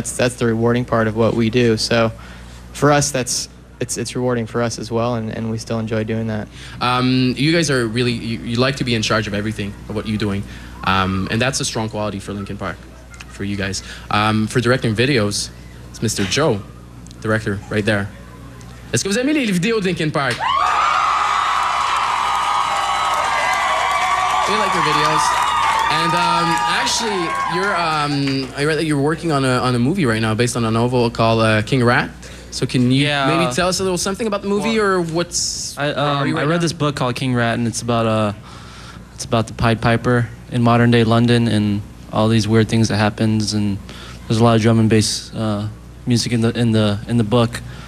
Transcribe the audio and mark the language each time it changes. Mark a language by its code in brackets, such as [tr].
[en] That's the rewarding part of what we do. So for us, it's rewarding for us as well, and we still enjoy doing that. You guys are really, you like to be in charge of everything, of what you're doing. And that's a strong quality for Linkin Park, for you guys. For directing videos, it's Mr. Joe, director, right there. [fr] Est-ce que vous aimez les vidéos de Linkin Park? [en] We like your videos. And actually, I read that you're working on a movie right now based on a novel called King Rat. So can you maybe tell us a little something about the movie, or what's? I read this book called King Rat, and it's about the Pied Piper in modern day London and all these weird things that happens, and there's a lot of drum and bass music in the book.